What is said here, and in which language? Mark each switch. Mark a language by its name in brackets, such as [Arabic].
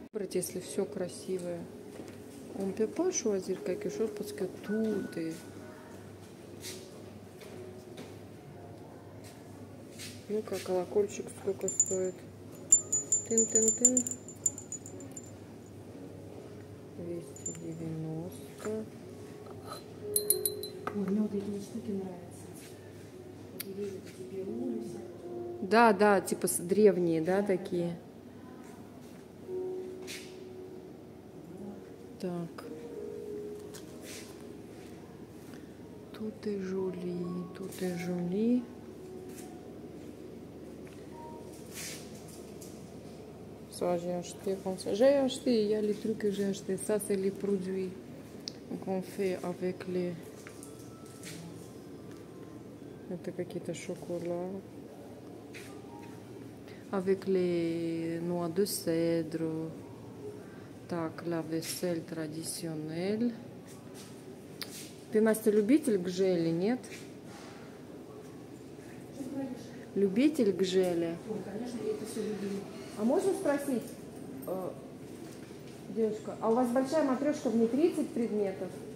[Russian] Если все красивое, [French] on ne peut pas choisir quelque chose parce que tout est. [Russian] Ну-ка, колокольчик сколько стоит? Тын-тын-тын. 290. Мне вот эти штуки нравятся. Да, да, типа древние, да, такие. Так. [French] Tout est joli, tout est joli. Ça, j'ai acheté comme ça. J'ai acheté, il y a les trucs que j'ai acheté. Ça, c'est les produits qu'on fait avec les... [Russian] Это какие-то шоколад. [French] Avec les noix de cèdre. Так, la vaisselle traditionnelle. [Russian] Ты, Настя, любитель гжели, нет? Любитель гжели? Ой, конечно, я это все люблю. А можно спросить, девушка, а у вас большая матрешка, в ней 30 предметов?